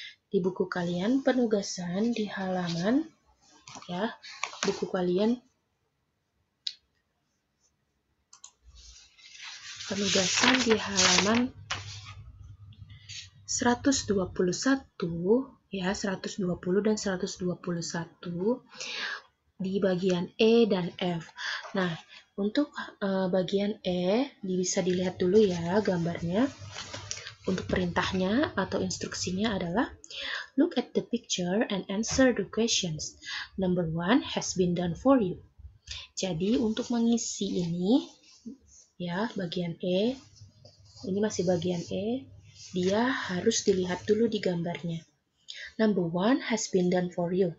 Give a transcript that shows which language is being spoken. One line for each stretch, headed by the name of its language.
Indonesian: Di buku kalian penugasan di halaman, ya, buku kalian penugasan di halaman 121, ya, 120 dan 121 di bagian E dan F. Nah, untuk bagian E bisa dilihat dulu ya gambarnya. Untuk perintahnya atau instruksinya adalah
English: look at the picture and answer the questions. Number 1 has been done for you.
Indonesian: Jadi untuk mengisi ini, ya, bagian E, ini masih bagian E, dia harus dilihat dulu di gambarnya.
English: Number 1 has been done for you.